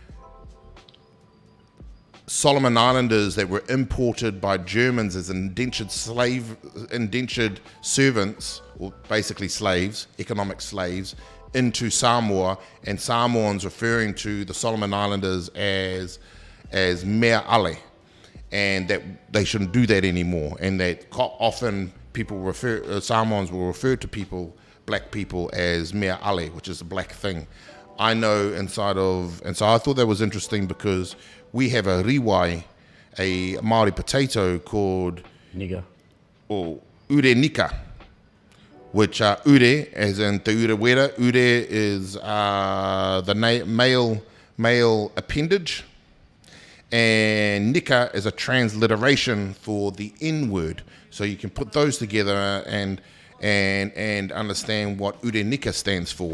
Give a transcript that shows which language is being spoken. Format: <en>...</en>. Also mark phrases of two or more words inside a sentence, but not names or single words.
<en>Solomon Islanders that were imported by Germans as indentured servants, or basically slaves, economic slaves, into Samoa, and Samoans referring to the Solomon Islanders as</en> <sm>mea ale,</sm> <en>and that they shouldn't do that anymore, and that often Samoans will refer to black people as</en> <sm>mea ale,</sm> <en>which is a black thing. I know and so I thought that was interesting because we have a riwai, a Māori potato called Niga, or</en> <mi>ure nika,</mi> <en>which ure, as in</en> <mi>te ure wera,</mi> <en>ure is the male appendage, and nika is a transliteration for the N-word. So you can put those together and understand what</en> <mi>ure nika</mi> <en>stands for.</en>